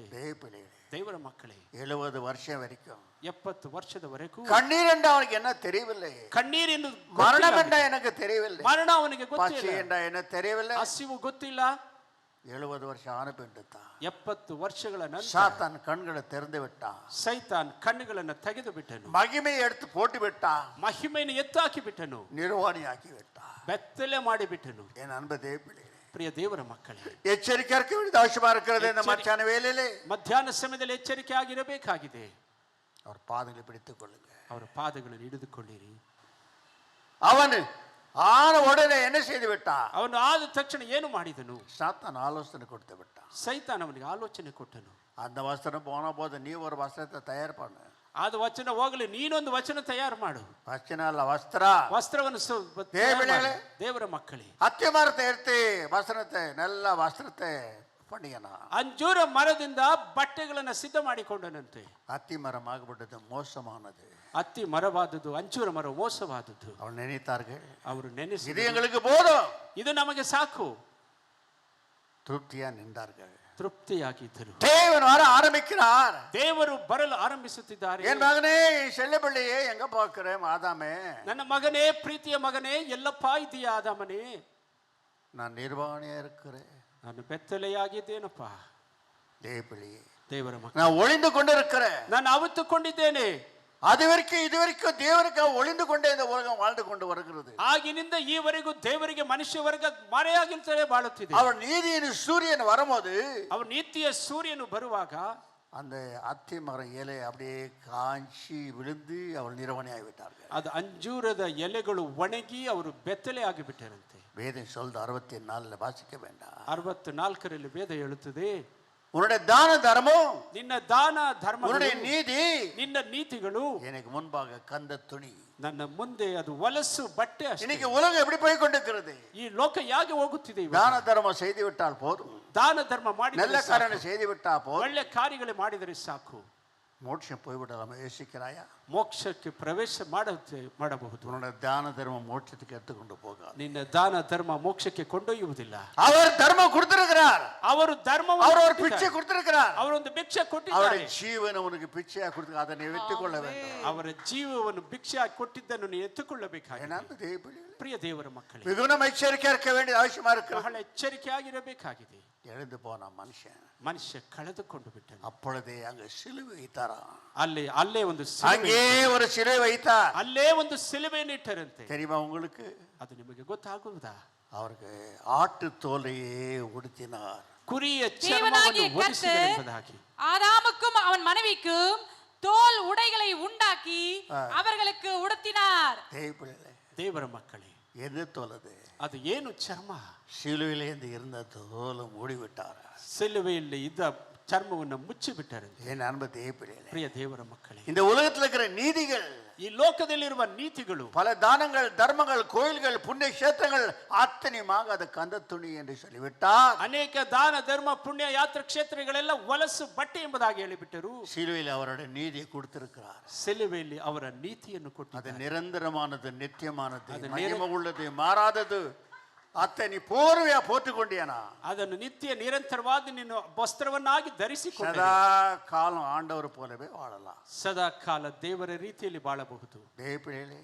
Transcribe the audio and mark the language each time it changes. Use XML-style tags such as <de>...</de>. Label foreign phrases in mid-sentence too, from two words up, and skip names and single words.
<ta>தேவபிள்ளைகளே,</ta> <kn>ದೇವರ ಮಕ್ಕಳೇ,</kn> <ta>70 வருஷம் வரைக்கும்</ta> <kn>70 ವರ್ಷದವರೆಗೂ</kn> <ta>கண்ணீர் என்ற அவனுக்கு என்ன தெரியவில்லை.</ta> <kn>ಕಣ್ಣೀರೆಂದು</kn> <ta>மரணம் என்ற எனக்கு தெரியவில்லை.</ta> <kn>ಮರಣ ಅವನಿಗೆ</kn> <ta>பசி</ta> <kn>ಗೊತ್ತಿಲ್ಲ,</kn> <ta>என்ற என்ன தெரியவில்லை.</ta> <kn>ಹಸಿವು ಗೊತ್ತಿಲ್ಲ.</kn> <ta>70 வருஷம் ஆன பின்னுதான்</ta> <kn>70 ವರ್ಷಗಳ ನಂತರ</kn> <ta>சாத்தான் கண்களை திறந்து விட்டான்.</ta> <kn>ಸೈತಾನ್ ಕಣ್ಣುಗಳನ್ನು ತೆಗೆದು ಬಿಟ್ಟನು.</kn> <ta>மகிமையை எடுத்து போட்டு விட்டான்.</ta> <kn>ಮಹಿಮೆಯನ್ನು ಎತ್ತಾಕಿ ಬಿಟ್ಟನು.</kn> <ta>நிர்வாணியாக்கி விட்டான்.</ta> <kn>ಬೆತ್ತಲೆ ಮಾಡಿ ಬಿಟ್ಟನು.</kn> <ta>என் அன்பு தேவபிள்ளைகளே,</ta> <kn>ಪ್ರಿಯ ದೇವರ ಮಕ್ಕಳೇ,</kn> <ta>எச்சரிக்கை இருக்க வேண்டியது அவசியமா இருக்கிறது. இந்த மச்சான வேலையிலே</ta> <kn>ಮಧ್ಯಾಹ್ನ ಸಮಯದಲ್ಲಿ ಎಚ್ಚರಿಕೆ ಆಗಿರಬೇಕಾಗಿದೆ.</kn> <ta>அவர் பாதங்களை பிடித்துக் கொள்ளுங்க.</ta> <kn>ಅವರ ಪಾದಗಳನ್ನು ಹಿಡಿದುಕೊಳ್ಳಿರಿ.</kn> <ta>அவன் ஆன உடனே என்ன செய்து விட்டான்?</ta> <kn>ಅವನು ಆದ ತಕ್ಷಣ ಏನು ಮಾಡಿದನು?</kn> <ta>சாத்தான் ஆலோசனை கொடுத்து விட்டான்.</ta> <kn>ಸೈತಾನ್ ಅವನಿಗೆ ಆಲೋಚನೆ ಕೊಟ್ಟನು.</kn> <ta>அந்த வசனம் போன போது நீ ஒரு வஸ்திரத்தை தயார் பண்ணு.</ta> <kn>ಆದ ವಚನ ಹೋಗಲಿ, ನೀನೊಂದು ವಚನ ತಯಾರು ಮಾಡು.</kn> <ta>வச்சன அல்ல, வஸ்திர</ta> <kn>ವಸ್ತ್ರವನ್ನು</kn> <ta>தேவபிள்ளைகளே,</ta> <kn>ದೇವರ ಮಕ್ಕಳೇ,</kn> <ta>அத்தி மரத்தை எடுத்து வஸ்திரத்தை நல்ல வஸ்திரத்தை பண்ணிக்கனா.</ta> <kn>ಅಂಜೂರ ಮರದಿಂದ ಬಟ್ಟೆಗಳನ್ನು ಸಿದ್ಧ ಮಾಡಿಕೊಂಡನಂತೆ.</kn> <ta>அத்தி மரம் ஆகப்பட்டது மோசமானது.</ta> <kn>ಅತ್ತಿ ಮರವಾದದ್ದು, ಅಂಜೂರ ಮರ ಮೋಸವಾದದ್ದು.</kn> <ta>அவன் நினைத்தார்கள்,</ta> <kn>ಅವರು ನೆನೆಸಿ</kn> <ta>இது எங்களுக்கு போதும்,</ta> <kn>ಇದು ನಮಗೆ ಸಾಕು.</kn> <ta>திருப்தியா நின்றார்கள்.</ta> <kn>ತೃಪ್ತಿಯಾಗಿದ್ದರು.</kn> <ta>தேவன் வர ஆரம்பிக்கிறார்.</ta> <kn>ದೇವರು ಬರಲು ಆರಂಭಿಸುತ್ತಿದ್ದಾರೆ.</kn> <ta>என் மகனே, செல்ல பிள்ளையே, எங்க பார்க்கிறேன் ஆதாமே?</ta> <kn>ನನ್ನ ಮಗನೇ, ಪ್ರೀತಿಯ ಮಗನೇ, ಎಲ್ಲಪ್ಪ ಇದೆಯಾ ಆದಾಮನೇ?</kn> <ta>நான் நிர்வாணியா இருக்கிறேன்.</ta> <kn>ನಾನು ಬೆತ್ತಲೆಯಾಗಿದ್ದೇನಪ್ಪ.</kn> <ta>தேவ பிள்ளையே,</ta> <kn>ದೇವರ ಮಗ,</kn> <ta>நான் ஒளிந்து கொண்டு இருக்கிறேன்.</ta> <kn>ನಾನು ಅವಿತುಕೊಂಡಿದ್ದೇನೆ.</kn> <ta>அது வரைக்கும் இது வரைக்கும் தேவனுக்காக ஒளிந்து கொண்டே இந்த உலகம் வாழ்ந்து கொண்டு வருகிறது.</ta> <kn>ಆಗಿನಿಂದ ಈವರೆಗೂ ದೇವರಿಗೆ ಮನುಷ್ಯ ವರ್ಗ ಮರೆಯಾಗಿಂತಲೇ ಬಾಳುತ್ತಿದೆ.</kn> <ta>அவர் நீதியின் சூரியன் வரும்போது,</ta> <kn>ಅವರ ನೀತಿಯ ಸೂರ್ಯನು ಬರುವಾಗ</kn> <ta>அந்த அத்தி மரம் இலை அப்படியே காஞ்சி விழுந்து அவர் நிர்வாணி ஆகிவிட்டார்கள்.</ta> <kn>ಅದು ಅಂಜೂರದ ಎಲೆಗಳು ಒಣಗಿ ಅವರು ಬೆತ್ತಲೆ ಆಗಿಬಿಟ್ಟರಂತೆ.</kn> <ta>வேதம் சொல்றது 64 வாசிக்க வேண்டாம்.</ta> <kn>64ರಲ್ಲಿ ವೇದ ಹೇಳುತ್ತದೆ,</kn> <ta>உன்னுடைய தான தர்மம்,</ta> <kn>ನಿನ್ನ ದಾನ ಧರ್ಮ,</kn> <ta>உன்னுடைய நீதி</ta> <kn>ನಿನ್ನ ನೀತಿಗಳು</kn> <ta>எனக்கு முன்பாக கந்த துணி.</ta> <kn>ನನ್ನ ಮುಂದೆ ಅದು ಹೊಲಸು ಬಟ್ಟೆ ಅಷ್ಟೇ.</kn> <ta>இன்னைக்கு உலகம் எப்படி போய் கொண்டிருக்கிறது?</ta> <kn>ಈ ಲೋಕ ಹೇಗೆ ಹೋಗುತ್ತಿದೆ ಇವಾಗ?</kn> <ta>தான தர்மம் செய்து விட்டால் போதும்,</ta> <kn>ದಾನ ಧರ್ಮ</kn> <ta>நல்ல</ta> <kn>ಮಾಡಿದರೆ</kn> <ta>காரணம் செய்து விட்டா போதும்,</ta> <kn>ಒಳ್ಳೆ ಕಾರ್ಯಗಳು ಮಾಡಿದರೆ ಸಾಕು,</kn> <ta>மோட்சம் போய்விடலாம். யோசிக்கிறாயா?</ta> <kn>ಮೋಕ್ಷಕ್ಕೆ ಪ್ರವೇಶ ಮಾಡಬಹುದು.</kn> <ta>உன்னுடைய தான தர்மம் மோட்சத்துக்கு எடுத்துக்கொண்டு போகாது.</ta> <kn>ನಿನ್ನ ದಾನ ಧರ್ಮ ಮೋಕ್ಷಕ್ಕೆ ಕೊಂಡೊಯ್ಯುವುದಿಲ್ಲ.</kn> <ta>அவர் தர்மம் கொடுத்திருக்கிறார்.</ta> <kn>ಅವರು ಧರ್ಮವನ್ನು</kn> <ta>அவர் ஒரு</ta> <kn>ಕೊಟ್ಟಿದ್ದಾರೆ.</kn> <ta>பிச்சை கொடுத்திருக்கிறார்.</ta> <kn>ಅವರೊಂದು ಭಿಕ್ಷೆ ಕೊಟ್ಟಿದ್ದಾರೆ.</kn> <ta>அவருடைய ஜீவனை உனக்கு பிச்சையா கொடுத்து அதை நீ வெட்டுக்கொள்ள வேண்டும்.</ta> <kn>ಅವರ ಜೀವವನ್ನು ಭಿಕ್ಷೆಯಾಗಿ ಕೊಟ್ಟಿದ್ದನ್ನು ನೀವು ಎತ್ತುಕೊಳ್ಳಬೇಕಾಗಿದೆ.</kn> <ta>ஏன்னா தேவ</ta> <kn>ಪ್ರಿಯ ದೇವರ ಮಕ್ಕಳೇ,</kn> <ta>மிகுந்த எச்சரிக்கையா இருக்க வேண்டிய அவசியமா இருக்கு.</ta> <kn>ಬಹಳ ಎಚ್ಚರಿಕೆಯಾಗಿರಬೇಕಾಗಿದೆ.</kn> <ta>எழுந்து போன மனுஷன்</ta> <kn>ಮನುಷ್ಯ ಕಳೆದುಕೊಂಡು ಬಿಟ್ಟನು.</kn> <ta>அப்பொழுதே அங்க சிலுவை வைத்தாரா?</ta> <kn>ಅಲ್ಲೇ ಒಂದು</kn> <ta>அங்கே ஒரு சிலுவை வைத்தார்.</ta> <kn>ಅಲ್ಲೇ ಒಂದು ಸಿಲುಬೆಯನ್ನು ಇಟ್ಟರಂತೆ.</kn> <ta>தெரியுமா உங்களுக்கு?</ta> <kn>ಅದು ನಿಮಗೆ ಗೊತ್ತಾಗುವುದಾ?</kn> <ta>அவருக்கு ஆட்டு தோலையே உடுத்தினார்.</ta> <kn>ಕುರಿಯ</kn> <ta>தேவனாகிய</ta> <kn>ಚರ್ಮವನ್ನು ಹೊದಿಸಿದನು ಎಂಬುದಾಗಿ.</kn> <ta>ஆதாமுக்கும் அவன் மனைவிக்கும் தோல் உடைகளை உண்டாக்கி அவர்களுக்கு உடுத்தினார்.</ta> <kn>ದೇವರ ಮಕ್ಕಳೇ,</kn> <ta>எது தோலது?</ta> <kn>ಅದು ಏನು ಚರ್ಮ?</kn> <ta>சிலுவையிலேருந்து இருந்த தோலை மூடிவிட்டார்.</ta> <kn>ಸಿಲುಬೆಯಲ್ಲಿ ಇದ್ದ ಚರ್ಮವನ್ನು ಮುಚ್ಚಿಬಿಟ್ಟರಂತೆ.</kn> <ta>என் அன்பு தேவப்பிள்ளைகளே,</ta> <kn>ಪ್ರಿಯ ದೇವರ ಮಕ್ಕಳೇ,</kn> <ta>இந்த உலகத்தில் இருக்கிற நீதிகள்,</ta> <kn>ಈ ಲೋಕದಲ್ಲಿರುವ ನೀತಿಗಳು,</kn> <ta>பல தானங்கள், தர்மங்கள், கோயில்கள், புண்ணிய கஷேத்திரங்கள் அத்தனையுமாக அது கந்த துணி என்று சொல்லிவிட்டார்.</ta> <kn>ಅನೇಕ ದಾನ ಧರ್ಮ ಪುಣ್ಯ ಯಾತ್ರಾ ಕ್ಷೇತ್ರಗಳೆಲ್ಲ ಹೊಲಸು ಬಟ್ಟೆ ಎಂಬುದಾಗಿ ಹೇಳಿಬಿಟ್ಟರು.</kn> <ta>சிலுவையில் அவருடைய நீதியை கொடுத்திருக்கிறார்.</ta> <kn>ಸಿಲುಬೆಯಲ್ಲಿ ಅವರ ನೀತಿಯನ್ನು</kn> <ta>அது</ta> <kn>ಕೊಟ್ಟಿದ್ದಾರೆ.</kn> <ta>நிரந்தரமானது, நித்தியமானது, அது மகிமை உள்ளது, மாறாதது. அத்தை நீ போர்வையா போட்டுக்கொண்டியானா?</ta> <kn>ಅದನ್ನು ನಿತ್ಯ ನಿರಂತರವಾಗಿ ನೀನು ವಸ್ತ್ರವನ್ನಾಗಿ ಧರಿಸಿಕೊಂಡ</kn> <ta>சதா காலம் ஆண்டவர் போலவே வாழலாம்.</ta> <kn>ಸದಾ ಕಾಲ ದೇವರ ರೀತಿಯಲ್ಲಿ ಬಾಳಬಹುದು.</kn> <ta>தேவப்பிள்ளைகளே,</ta>